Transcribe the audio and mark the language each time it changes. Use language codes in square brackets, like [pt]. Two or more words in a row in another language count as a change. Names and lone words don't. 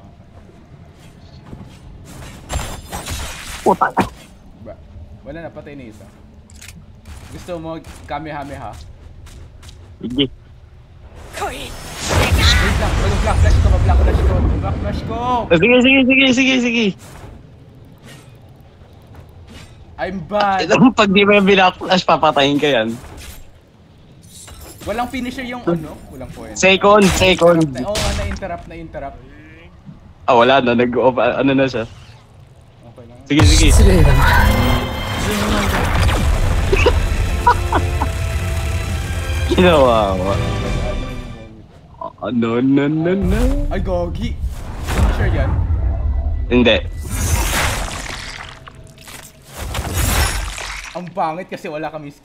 [tl] Oh. Puta. Ba? Wala na, patay na isa. Gusto mo Kamehameha? Sige. Wait lang, mag-black flash ko, mag-black flash ko, mag-black flash ko! Sige. [en] I'm bad! [tl] Pag di mo yung binakflash, papatayin ka yan. Walang finisher yung ano? Walang point. Second. Oo nga, na-interrupt. Ah, wala na. Nag-off. Ano na siya? Okay lang. Sige. [ja] 失礼だな。 [tl] Ginawa ko. No. Ay, gogi! Finisher yan? Hindi. Ang pangit kasi wala kami skill.